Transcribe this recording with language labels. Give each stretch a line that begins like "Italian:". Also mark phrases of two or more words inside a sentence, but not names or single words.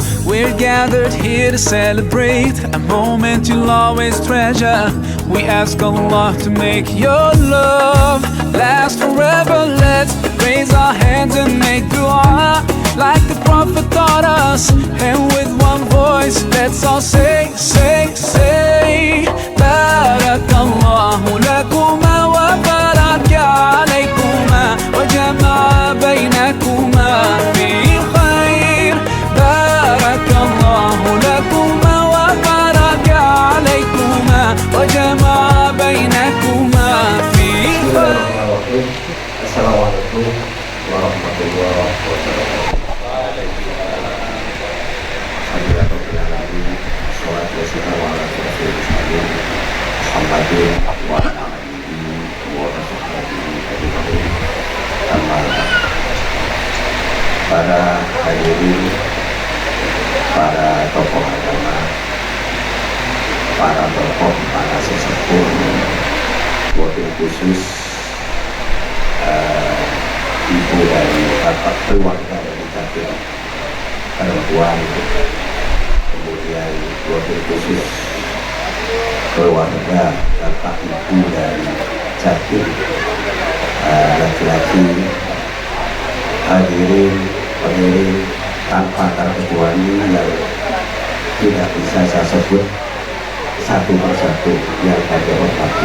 English: We're gathered here to celebrate a moment you'll always treasure. We ask Allah to make your love last forever. Let's raise our hands and make dua like the Prophet taught us, and with one voice let's all say, say, say,
Arabic: بارك الله لكما وبارك عليكما وجمع بينكما في خير. بارك الله لكما وبارك عليكما وجمع بينكما في خير. السلام عليكم ورحمة الله وبركاته.
Indonesian: Para hadirin, para tokoh agama, para tokoh, para sesepuh,
Arabic: وبالخصوص
Indonesian: ibu dari bapak keluarga dari Jatim perempuan, kemudian
Arabic: وبالخصوص
Indonesian: keluarga bapak ibu dari Jatim laki-laki, hadirin pengiring tanpa terkecuali yang tidak bisa saya sebut satu persatu yang kami hormati.